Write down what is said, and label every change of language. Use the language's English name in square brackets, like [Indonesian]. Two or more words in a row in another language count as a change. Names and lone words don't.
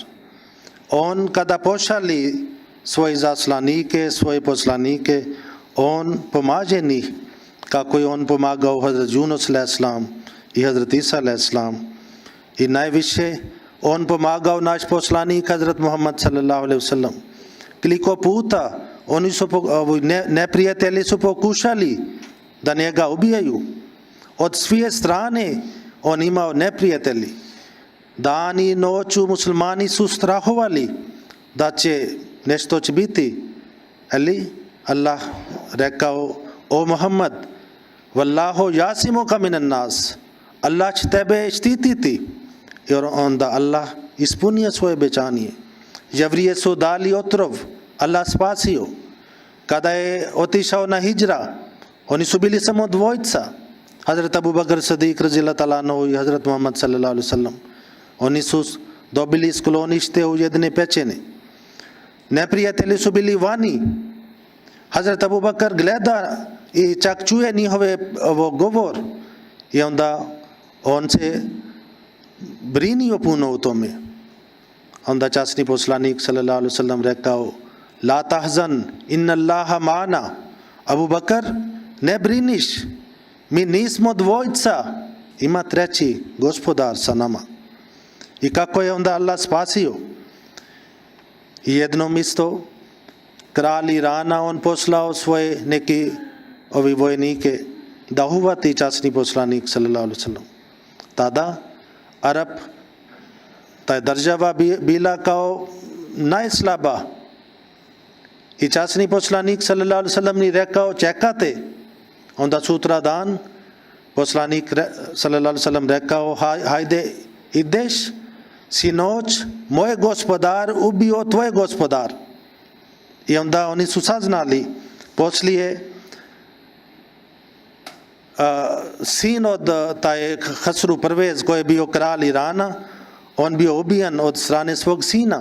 [Bosnian] On kada pošali svoje zaslanike, svoje poslanike, on pomaže njih, kako je on pomagao Hazrat Yunus a.s. i Hazrat Isa a.s. I najviše on pomagao naš poslanik Hazrat Muhammad [Arabic] صلى الله عليه وسلم. [Bosnian] Koliko puta oni su, neprijatelji su pokušali da njega ubijaju. Od sve strane on imao neprijatelji. Dan i noću muslimani su strahovali da će nešto će biti. Ali Allah rekao, o Muhammad, [Arabic] والله يعصمك من الناس, [Bosnian] Allah će tebe štititi. I onda Allah ispunio svoje obećanje. Jevrije su dali otrov, Allah spasio. Kada je otišao na hijra, oni su bili samo dvojica, Hazrat Abu Bakr Sadiq [Arabic] رضي الله تعالى عنه [Bosnian] i Hazrat Muhammad [Arabic] صلى الله عليه وسلم. [Bosnian] Oni su dobili sklonište u jedne pećine. Neprijatelji su bili vani. Hazrat Abu Bakr gleda i čak čuje njihove govor. I onda on se brinio puno u tome. onda časni poslanik [Arabic] صلى الله عليه وسلم [Bosnian] rekao: [Arabic] لا تحزن، إن الله معنا. [Bosnian] Abu Bakar, ne briniš, mi nismo dvojca, ima treći gospodar sa nama. I kako je onda Allah spasio? I jednom isto kralj Irana, on poslao svoje neki vojnike da uhvati časni poslanik [Arabic] صلى الله عليه وسلم. [Bosnian] Tada Arab, ta država bila kao najslaba. I časni poslanik [Arabic] صلى الله عليه وسلم [Bosnian] ni rekao: čekate. Onda sutra dan poslanik [Arabic] صلى الله عليه وسلم [Bosnian] rekao: hajde ideš, sinoć moj gospodar ubio tvoj gospodar. I onda oni su saznali. Poslije sin od taj Hasru Pervez, koji je bio kralj Irana, on bio ubijen od strane svog sina.